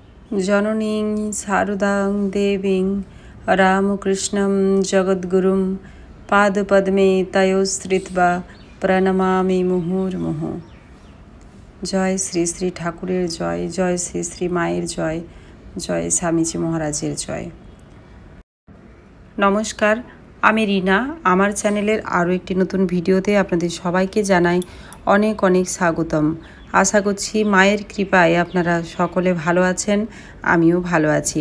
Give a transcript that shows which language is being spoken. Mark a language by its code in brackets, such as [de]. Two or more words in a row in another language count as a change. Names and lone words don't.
[sa] जननीं शारदां देवीं रामकृष्णं जगद्गुरुं पादपद्मे तयोश्रित्वा प्रणमामि मुहुर्मुहुः। [bn] জয় শ্রী শ্রী ঠাকুরের জয়, জয় শ্রী শ্রী माয়ের জয়, জয় স্বামীজি মহারাজের জয়। নমস্কার, আমি রিনা। আমার চ্যানেলের আরও একটি নতুন ভিডিওতে আপনাদের সবাইকে জানাই অনেক অনেক স্বাগতম। আশা করছি মায়ের কৃপায় আপনারা সকলে ভালো আছেন, আমিও ভালো আছি।